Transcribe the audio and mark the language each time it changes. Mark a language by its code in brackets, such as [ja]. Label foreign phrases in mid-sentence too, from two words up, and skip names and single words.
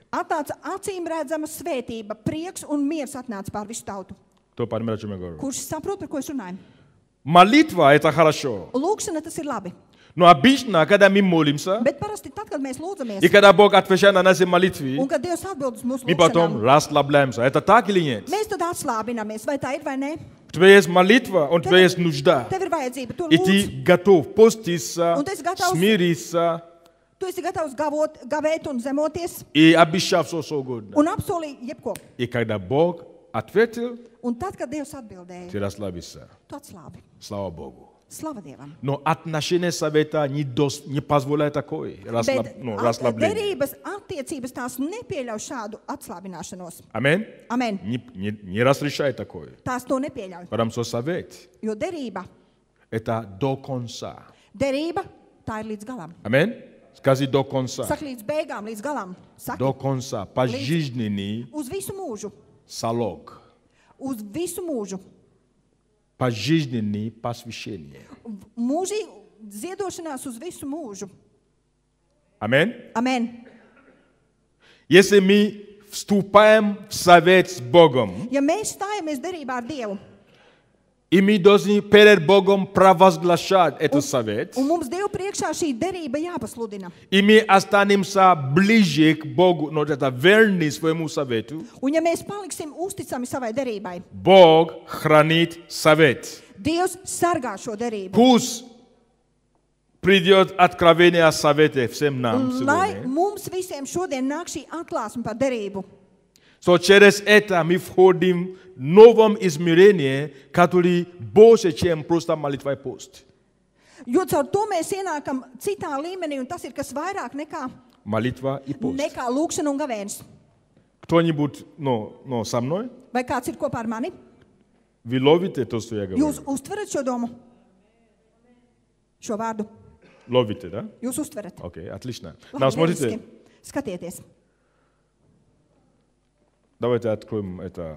[lv] atnāca acīm redzama svētība, prieks un miers atnāca pār visu tautu. [ru] Кто понимает, о чем я говорю? [lv] Kurš saprot, par ko es runāju? [ru] Молитва – это хорошо. [lv] Lūkšana tas ir labi. [ru] Но обычно, когда мы молимся, [lv] Bet parasti tad, kad mēs lūdzamies, [ru] и когда Бог отвечает на наши молитвы, [lv] un kad Dievs atbild uz mūsu [ru] мы потом [lv] lūkšanām, [ru] расслабляемся. Это так или нет? [lv] mēs tad atslābinamies, vai tā ir vai nē. [ru] У тебя есть молитва, у тебя есть нужда. [lv] Tev ir vajadzība, tu [ru] И [lv] lūdz, [ru] ты готов поститься, [lv] Un tu esi gatavs- [ru] смириться [lv] tu esi gatavs gavēt un zemoties [ru] и обещать все, что угодно. [lv] un apsolīt jebko. [ru] И когда Бог ответил, [lv] Un tad, kad Dievs atbildēja, [ru] ты расслабишься. [lv] tu atslābi. [ru] Слава Богу. [lv] Slava Dievam. [ru] Но отношение совета не позволяет такое [lv] Bet [ru] расслабление. [lv] derības attiecības tās nepieļauj šādu atslābināšanos. [ru] Аминь? [lv] Amen. [ru] Не разрешай такое. [lv] Tās to nepieļauj. [ru] Потому что совет [lv] Jo derība, – [ru] это до конца. [lv] derība, tā ir līdz galam. [ru] Аминь? Скажи до конца. [lv] Saka līdz beigām, līdz galam. Saka, [ru] До конца. Пожизненный [lv] uz visu mūžu. [ru] залог. [lv] Uz visu mūžu. [ru] Пожизненный посвящение. [lv] Mūžīgi ziedošanās uz visu mūžu. [ru] Аминь? [lv] Amen. [ru] Если мы вступаем в совет с Богом, [lv] Ja mēs stājamies derībā ar Dievu, [ru] и мы должны перед Богом провозглашать этот совет, [lv] un mums Dievu priekšā šī derība jāpasludina, [ru] и мы останемся ближе к Богу, но это верны своему совету, [lv] un ja mēs paliksim uzticami savai derībai, [ru] Бог хранит совет. [lv] Dievs sargā šo derību. [ru] Пусть придет откровение о совете всем нам [lv] Lai [ru] сегодня. [lv] mums visiem šodien nāk šī atklāsme par derību. [ru] So через это мы входим в новом измерении, который больше, чем просто молитва и пост. [lv] Jo caur to mēs ienākam citā līmenī, un tas ir kas vairāk [ru] Молитва и пост. [lv] nekā lūkšana un gavēnis. [ru] Кто-нибудь, со мной? [lv] Vai kāds ir kopā ar mani? [ru] Вы ловите то, что я говорю? [lv] Jūs uztverat šo domu? Šo vārdu? [ru] Ловите, да? [lv] Jūs uztverat? [ru] Окей, отлично. [lv] Labi, [ru] Now, смотрите, [lv] lieliski. Skatieties. [ru] давайте откроем это.